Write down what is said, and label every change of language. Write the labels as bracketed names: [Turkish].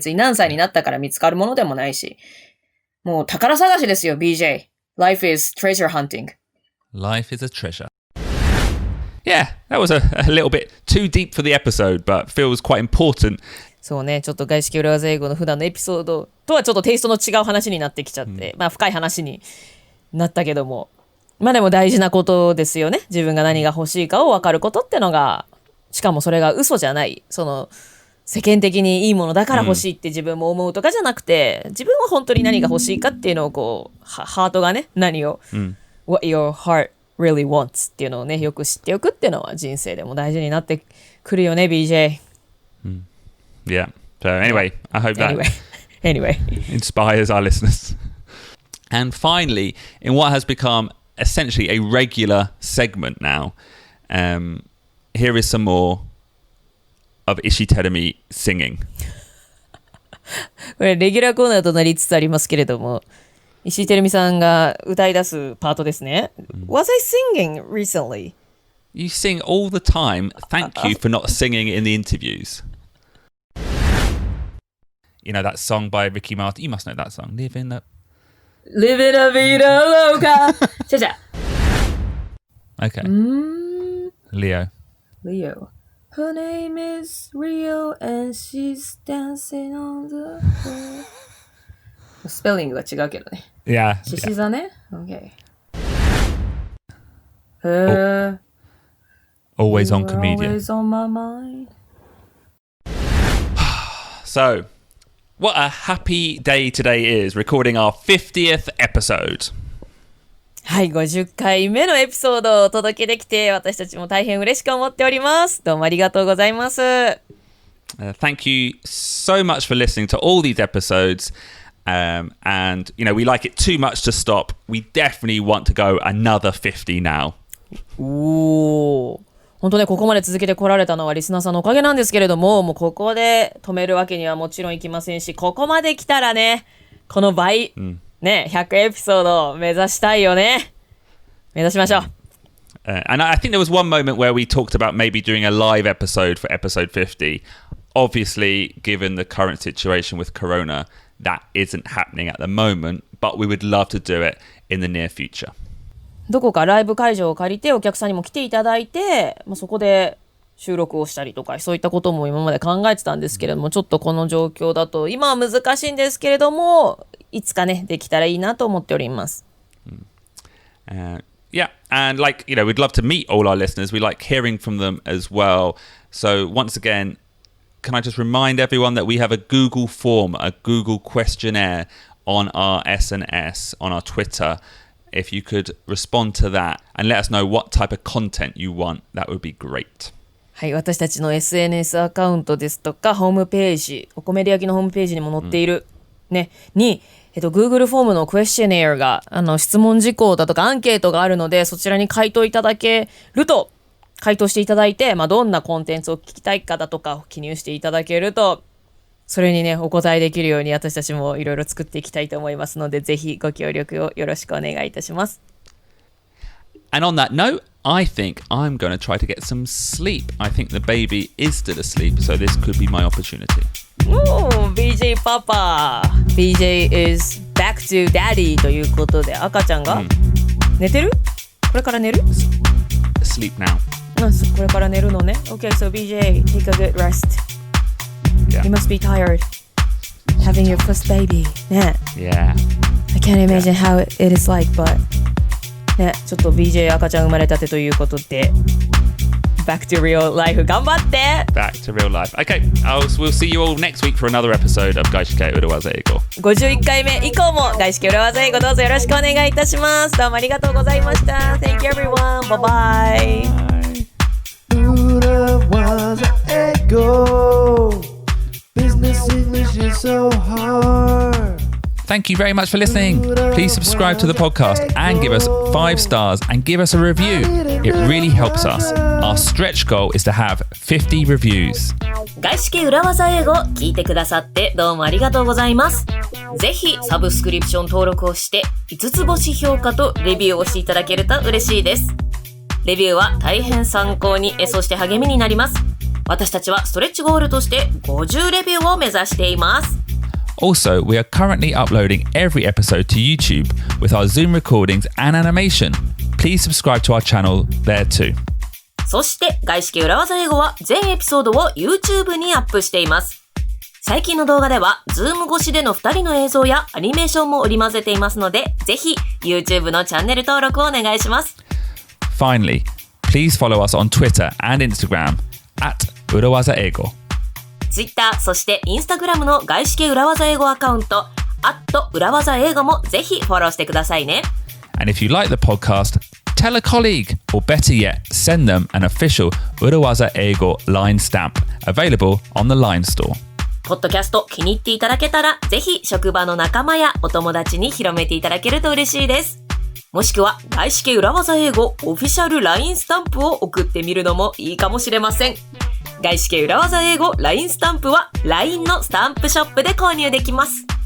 [Japanese] 別に何歳になったから見つかるものでもないし、もう宝探しですよ、BJ. [English] Life is treasure hunting. Life is a treasure. Yeah, that was a little bit too deep for the episode, but feels quite important. [Japanese] そうね、ちょっと外資系裏技英語の普段のエピソードとはちょっとテイストの違う話になってきちゃって、まあ深い話になったけども、まあでも大事なことですよね。自分が何が欲しいかを分かることってのが、しかもそれが嘘じゃない。世間的にいいものだから欲しいって自分も思うとかじゃなくて、自分は本当に何が欲しいかっていうのをこう、ハートがね、何を、 [English] what your heart really wants [Japanese] っていうのをね、よく知っておくっていうのは人生でも大事になってくるよね、BJ. [English] Yeah. So anyway, I hope that anyway. inspires our listeners. And finally, in what has become essentially a regular segment now, Here is some more of Ishi Terumi singing. [Japanese] これレギュラーコーナーとなりつつありますけれども、石井てるみさんが歌い出すパートですね。 [English] Was I singing recently? You sing all the time. Thank you for not singing in the interviews. You know that song by Ricky Martin? You must know that song. Living a vida loca. じゃ Okay. Leo. Her name is Rio and she's dancing on the floor. [Japanese] スペリングが違うけどね。 [English] Yeah. [Japanese] 獅子座ね。 [English] Okay. Her Always on comedian. Always on my mind. So, what a happy day today is, recording our 50th episode. [Japanese] はい、50回目のエピソードをお届けできて、私たちも大変嬉しく思っております。どうもありがとうございます。 [English] Thank you so much for listening to all these episodes. And, you know, we like it too much to stop. We definitely want to go another 50 now. [Japanese] おー。本当ね、ここまで続けてこられたのはリスナーさんのおかげなんですけれども、もうここで止めるわけにはもちろんいきませんし、ここまで来たらね、この倍、ね、100エピソードを目指したいよね。目指しましょう。 [English] And I think there was one moment where we talked about maybe doing a live episode for episode 50. Obviously, given the current situation with Corona, that isn't happening at the moment, but we would love to do it in the near future. [Japanese] どこかライブ会場を借りてお客さんにも来ていただいて、そこで収録をしたりとか、そういったことも今まで考えてたんですけれども、ちょっとこの状況だと今は難しいんですけれども、いつかね、できたらいいなと思っております。 [English] Yeah, and like, you know, we'd love to meet all our listeners. We like hearing from them as well. So once again, can I just remind everyone that we have a Google form, a Google questionnaire on our SNS, on our Twitter. If you could respond to that and let us know what type of content you want, that would be great. [Japanese] はい、私たちの SNS アカウントですとか、ホームページ、おコメディアキのホームページにも載っている、ね、に、Google フォームのクエスチョネアが、質問事項だとかアンケートがあるので、そちらに回答いただけると、回答していただいて、どんなコンテンツを聞きたいかだとかを記入していただけると、それにね、お答えできるように私たちもいろいろ作っていきたいと思いますので、ぜひご協力をよろしくお願いいたします。 [English] And on that note, I think I'm going to try to get some sleep. I think the baby is still asleep, so this could be my opportunity. [Japanese] BJ パパ [English] BJ is back to daddy [Japanese] ということで、赤ちゃんが、寝てる？これから寝る？ [English] Sleep now. [Japanese] これから寝るのね。 [English] Okay, so BJ, take a good rest.You must be tired having your first baby. [Japanese] ね。 [English] Yeah. I can't imagine how it is like, but [Japanese] ね、ちょっと BJ 赤ちゃん生まれたてということで [English] Back to real life [Japanese] 頑張って [English] Back to real life. Okay, we'll see you all next week for another episode of 外資系裏技英語。 [Japanese] 51回目以降も外資系裏技英語どうぞよろしくお願いいたします。どうもありがとうございました。 [English] Thank you everyone. Bye bye. 裏技英語Business English is so hard. Thank you very much for listening. Please subscribe to the podcast and give us 5 stars and give us a review. It really helps us. Our stretch goal is to have 50 reviews. [Japanese] 外資系裏技英語聞いてくださってどうもありがとうございます。ぜひサブスクリプション登録をして5つ星評価とレビューをしていただけると嬉しいです。レビューは大変参考に、そして励みになります。私たちはストレッチゴールとして50レビューを目指しています。 [English] Also, we are currently uploading every episode to YouTube with our Zoom recordings and animation. Please subscribe to our channel there too. [Japanese] そして外資系裏技英語は全エピソードを YouTube にアップしています。最近の動画では Zoom 越しでの2人の映像やアニメーションも織り交ぜていますので、ぜひ YouTube のチャンネル登録をお願いします。 [English] Finally, please follow us on Twitter and Instagram at 裏技英語。 [Japanese] Twitter、そして Instagram の外資系裏技英語アカウント、裏技英語もぜひフォローしてくださいね。 [English] And if you like the podcast, tell a colleague, or better yet, send them an official 裏技英語 line stamp available on the Line Store. [Japanese] ポッドキャスト気に入っていただけたら、ぜひ職場の仲間やお友達に広めていただけると嬉しいです。もしくは外資系裏技英語オフィシャル LINE スタンプを送ってみるのもいいかもしれません。外資系裏技英語 LINE スタンプは LINE のスタンプショップで購入できます。